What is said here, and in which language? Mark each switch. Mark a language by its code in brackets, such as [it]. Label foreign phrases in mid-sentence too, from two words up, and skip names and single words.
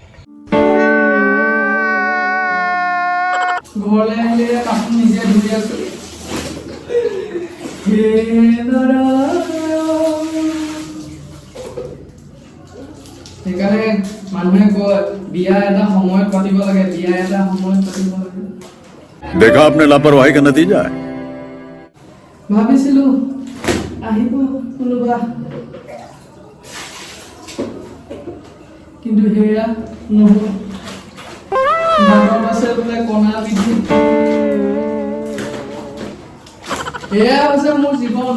[as] ঘৰলৈ আহিলে কাপোৰ নিজে ধুই আছো। সেইকাৰণে মানুহে কয় বিয়া এটা সময়ত পাতিব লাগে, বিয়া এটা সময়ত পাতিব লাগে। [hi] देखा आपने लापरवाही का नतीजा है। [as] ভাবিছিলো আহিব কোনোবা, কিন্তু সেয়া নহ'ল। আছে বোলে কণা বিধি। এয়া হৈছে মোৰ জীৱন।